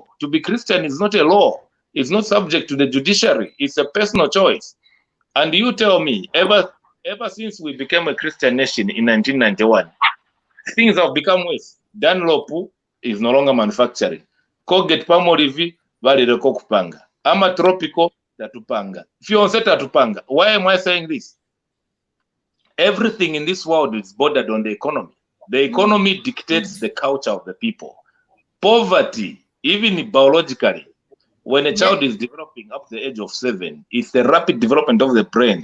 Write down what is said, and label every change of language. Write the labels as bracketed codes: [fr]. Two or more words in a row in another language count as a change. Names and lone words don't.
[en] To be Christian is not a law. It's not subject to the judiciary. It's a personal choice. And you tell me, ever since we became a Christian nation in 1991, things have become worse. Dunlop is no longer manufacturing. [bem] Colgate Palmolive balireko kupanga. Ama Tropical tatupanga. Fiance tatupanga. [en] Why am I saying this? Everything in this world is bordered on the economy. The economy dictates the culture of the people. Poverty, even biologically, when a child is developing up to the age of 7, it's the rapid development of the brain.